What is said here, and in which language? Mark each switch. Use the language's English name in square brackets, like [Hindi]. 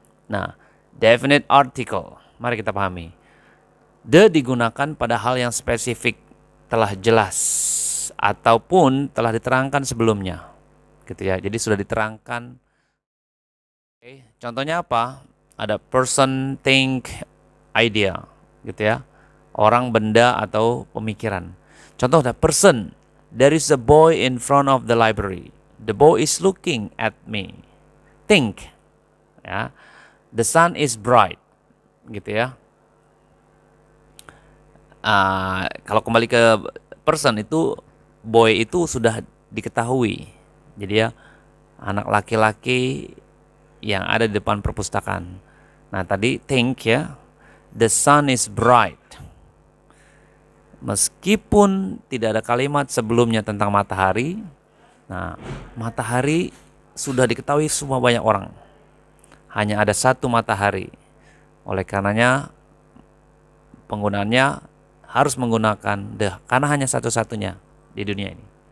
[Indonesian] Nah, definite article, mari kita pahami. The digunakan pada hal yang spesifik, telah jelas ataupun telah diterangkan sebelumnya. Gitu ya. Jadi sudah diterangkan. Oke, contohnya apa? Ada person, think, idea, gitu ya. Orang, benda atau pemikiran. Contoh ada person. [English] There is a boy in front of the library. The boy is looking at me. Think, ya. The sun is bright, gitu ya. [Indonesian] Kalau kembali ke person itu, boy itu sudah diketahui. Jadi ya, anak laki-laki yang ada di depan perpustakaan. Nah tadi think ya, [English] the sun is bright. [Indonesian] Meskipun tidak ada kalimat sebelumnya tentang matahari, nah matahari sudah diketahui semua banyak orang. Hanya ada satu matahari. Oleh karenanya penggunaannya harus menggunakan the, karena hanya satu-satunya di dunia ini.